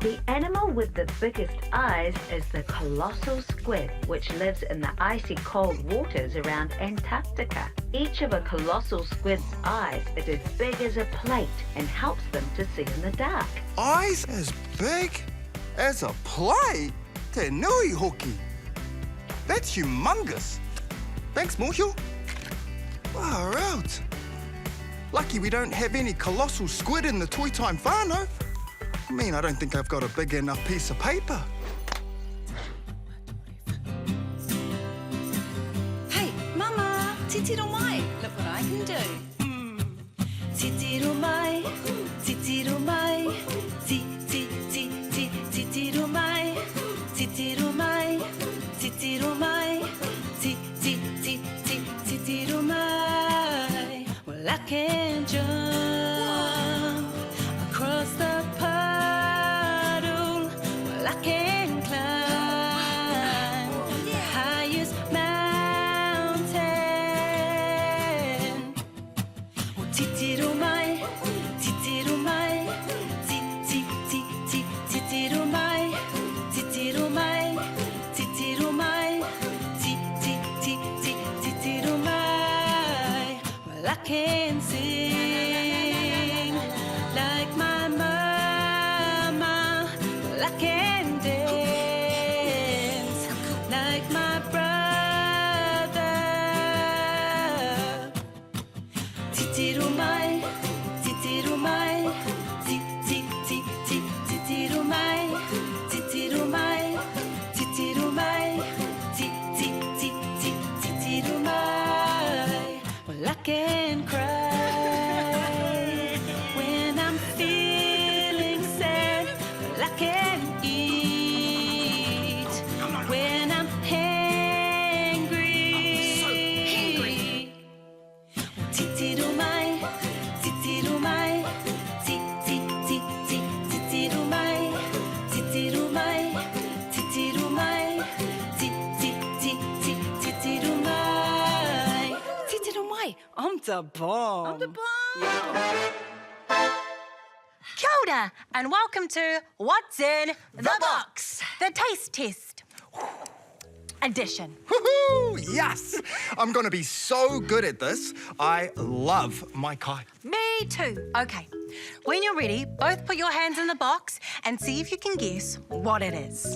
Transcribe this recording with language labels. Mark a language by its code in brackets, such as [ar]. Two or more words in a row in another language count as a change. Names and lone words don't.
[en] The animal with the biggest eyes is the colossal squid, which lives in the icy cold waters around Antarctica. Each of a colossal squid's eyes is as big as a plate and helps them to see in the dark. Eyes as big as a plate? [mi] Te nui hoki. [en] That's humongous. Thanks, Mohio. Far out. Lucky we don't have any colossal squid in the Toy Time whānau. I mean, I don't think I've got a big enough piece of paper. Hey, Mama, [mi] titiro mai. [en] Look what I can do. [mi] Titiro mai, titiro mai, titiro mai, titiro mai, titiro mai, titiro mai. [en] Well, I can jump across the puddle. Well, I can climb the highest mountain. [mi] Oh, titiro mai, titiro mai, titiro mai, titiro mai, titiro mai, titiro mai. [en] Well, I can sing like my mama. Well, I can dance like my brother. [mi] Titiro mai, titiro mai, titiro mai, titiro mai, titiro mai, titiro mai. [en] Well, I can cry when I'm feeling sad. Well, I can eat when I'm hangry. [mi] Titiro mai, titiro mai, titiro mai, titiro mai, titiro mai, titiro mai, titiro mai. [en] I'm the bomb. I'm the bomb. [mi] Kia ora, [en] and welcome to What's in the Box, the taste test edition. Woohoo! Yes! I'm gonna be so good at this. I love my kai. Me too. Okay, when you're ready, both put your hands in the box and see if you can guess what it is.